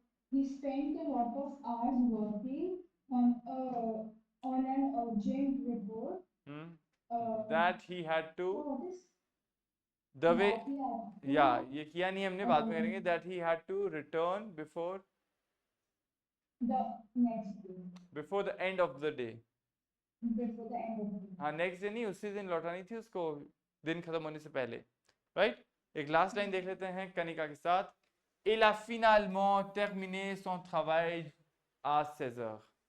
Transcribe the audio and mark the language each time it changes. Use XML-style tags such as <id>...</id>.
<en>he spent a lot of hours working on an urgent report. hmm, Uh, that he had to, what is the way, that he had to, yeah,</en> <hi>ये किया नहीं हमने, बाद में करेंगे,</hi> <en>that he had to return before the next day, before the end of the day. before the end of the day.</en> <hi>हाँ next day नहीं, उसी दिन लौटानी थी उसको, दिन खत्म होने से पहले, राइट। एक लास्ट लाइन देख लेते हैं कनिका के साथ।</hi> <fr>Il a finalement terminé son travail à 16 heures.</fr>